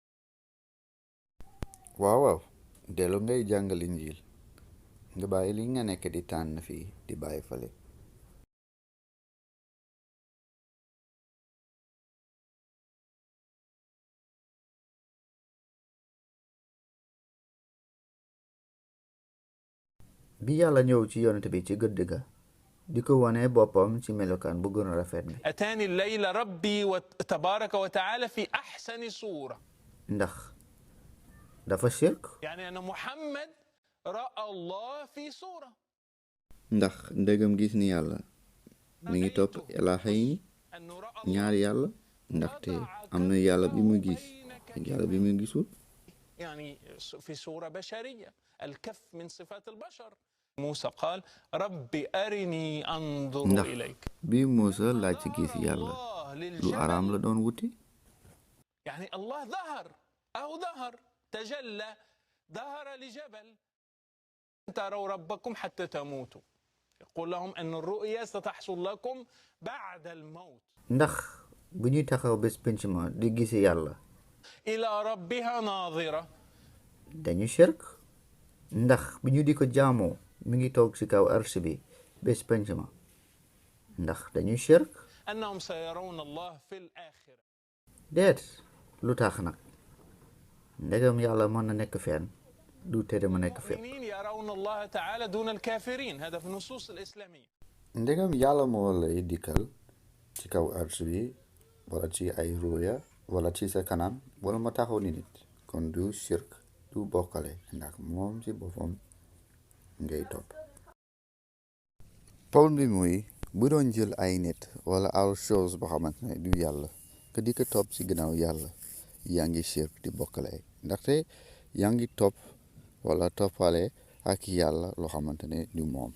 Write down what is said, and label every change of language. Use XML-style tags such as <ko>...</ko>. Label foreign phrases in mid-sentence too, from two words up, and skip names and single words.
<wo>waaw dellu ngay jàngal Injiil nga bàyyi li nga nekk di tànn fii di bàyyi fale bi yàlla ñëw ci yonent bi ci gëdd ga di ko wane boppam ci melokaan bu gën a rafet bi</wo> <ar>أتاني الليل ربي تبارك وتعالى في أحسن صورة</ar> <wo>ndax dafa shirk</wo> <ar>يعني أن محمد رأى الله في صورة</ar> <wo>ndax ndegam gis ni yàlla mi ngi topp ilaaha yi ñaari yàlla ndaxte am na yàlla bi mu gis ak yàlla bi mu gisul.</wo> <ar>يعني في صورة بشرية الكف من صفات البشر موسى قال ربي أرني أنظر</ar> <wo>ndax</wo> <ar>إليك</ar> <wo>bi Muusa laaj ci gis yàlla lu araam la doon wuti.</wo> <ar>يعني الله ظهر تجلى ظهر لجبل تروا ربكم حتى تموتوا يقول لهم أن الرؤيا ستحصل لكم بعد الموت</ar> <wo>ndax bu ñuy taxaw bés penc ma di gis yàlla</wo> <ar>إلى ربها ناظرة</ar> <wo>dañu shirk. ndax bu ñu di ko jaamoo mi ngi toog ci kaw arsh bi bés penc ma ndax dañu shirk.</wo> <ar>أنهم سيرون الله في الآخرة</ar> <wo>déet lu tax nag ndegam yàlla mën na nekk fenn du tere ma nekk fépp.</wo> <ar>المؤمنين يرون الله تعالى دون الكافرين هذا في النصوص الإسلامية</ar> <wo>ndegam yàlla moo lay dikkal ci kaw arsh bi wala ci ay ruya wala ci sa kanam wala ma taxaw ni nit kon du shirk du bokkale ndax moom ci boppam ngay topp. problème bi muy bu doon jël ay nit wala aw chose boo xamante ne du yàlla que di ko topp ci gannaaw yàlla yaa ngi shirk di bokkale ndaxte yaa ngi topp wala toppale ak yàlla loo xamante ne du moom.</wo>